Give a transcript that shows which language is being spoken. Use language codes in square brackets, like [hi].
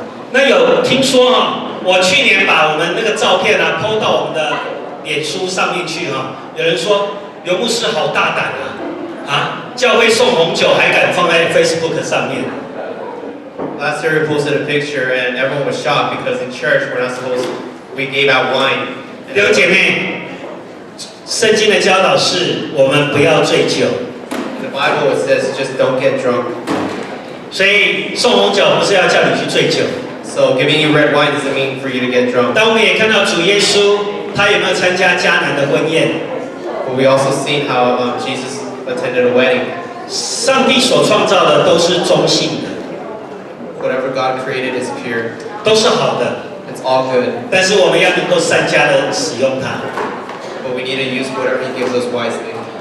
[zh] 那有听说我去年把我们那个照片PO 到我们的脸书上面去有人说刘牧师好大胆教会送红酒还敢放在 Facebook 上面。 [en] Last year we posted a picture and everyone was shocked because in church we gave out wine. [zh] 弟兄姐妹，圣经的教导是我们不要醉酒。 [en] The Bible says just don't get drunk. [zh] 所以送红酒不是要叫你去醉酒。 [en] So giving you red wine doesn't mean for you to get drunk. [zh] 但我们也看到主耶稣他有没有参加迦南的婚宴？ [en] But we also seen how Jesus attended a wedding. [zh] 上帝所创造的都是中性的。 [en] Whatever God created is pure. [zh] 都是好的。 [en] It's all good. [zh] 但是我们要能够善加的使用它。 [en] But we need to use whatever He gives us wisely.